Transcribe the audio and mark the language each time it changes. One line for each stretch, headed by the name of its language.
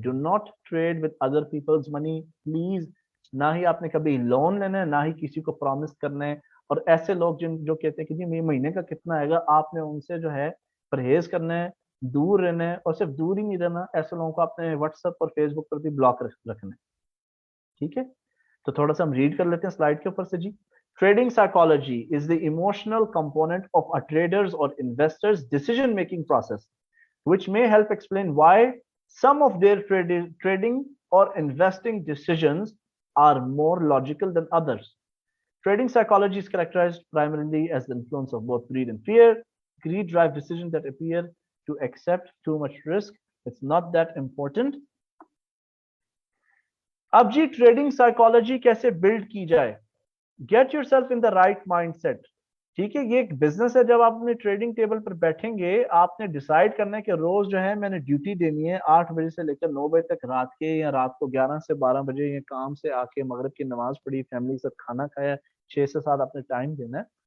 English: Do not trade with other people's money please.
Hindi: ना ही आपने कभी लोन लेना है, ना ही किसी को प्रॉमिस करना है. और ऐसे लोग जिन जो कहते हैं कि जी महीने का कितना आएगा, आपने उनसे जो है परहेज करना है, दूर रहना है. और सिर्फ दूर ही नहीं रहना, ऐसे लोगों को आपने व्हाट्सएप और फेसबुक पर भी ब्लॉक रखना है. ठीक है, तो थोड़ा सा हम रीड कर लेते हैं स्लाइड के ऊपर से जी.
English: Trading psychology is the emotional component of a trader's or investor's decision making process, which may help explain why some of their trading or investing decisions are more logical than others. Trading psychology is characterized primarily as the influence of both greed and fear. Greed drives decisions that appear to accept too much risk. It's not that important.
Hindi: अब जी trading psychology कैसे build की जाए?
English: Get yourself in the right mind set.
Hindi: ठीक है, ये एक business है. जब आप अपने ट्रेडिंग टेबल पर बैठेंगे, आपने डिसाइड करना है कि रोज जो है मैंने ड्यूटी देनी है 8 बजे से लेकर 9 बजे तक रात के, या रात को 11 से 12 बजे, या काम से आके मगरिब की नमाज पढ़ी, फैमिली के साथ खाना खाया, 6 से 7 आपने टाइम देना है.